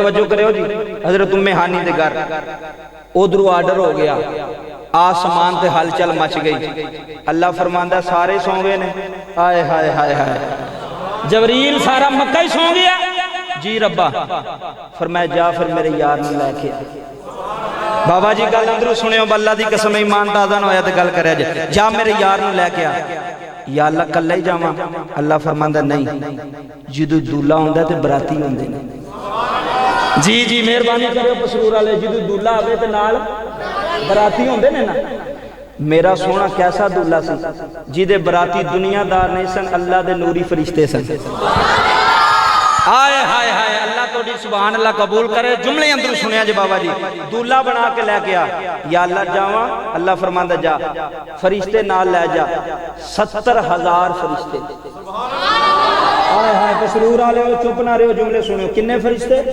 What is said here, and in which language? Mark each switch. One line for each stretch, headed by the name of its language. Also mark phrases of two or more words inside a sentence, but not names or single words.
Punjabi: توجہ کرے ہو جی حضرت ام ہانی دے گھر ادھرو آرڈر ہو گیا آسمان تے حل چل مچ گئی اللہ فرماندہ سارے سوں گئے نے آئے ہائے ہائے ہائے جبریل سارا مکہ ہی سوں گیا جی ربا فرمایا جا پھر میرے یار نے لے کے بابا جی گل اندرو سنے ہو اللہ دی قسم ایمان تازہ نہ ہویا تے گل کرے جا میرے یار نے لے کے آ یا اللہ کل ہی جاواں اللہ فرماندا نہیں جدو دولہ ہوندا تے براتی ہوندے نے جی جی مہربانی کرو پسرور والے جدو دولہ آوے تے نال براتی ہوندے نے نا میرا سونا کیسا دولہ سی جدے براتی دنیا دار نہیں سن اللہ دے نوری فرشتے سن آئے ہائے ہائے اللہ تو دی سبحان اللہ قبول کرے جملے اندر سنیا جی بابا جی دولہ بنا کے لے گیا یا اللہ جاواں اللہ فرماندہ جا فرشتے نال لے جا 70,000 فرشتے آئے ہائے پسرور آلے ہو چپ نہ رہے ہو جملے سنیو کنے فرشتے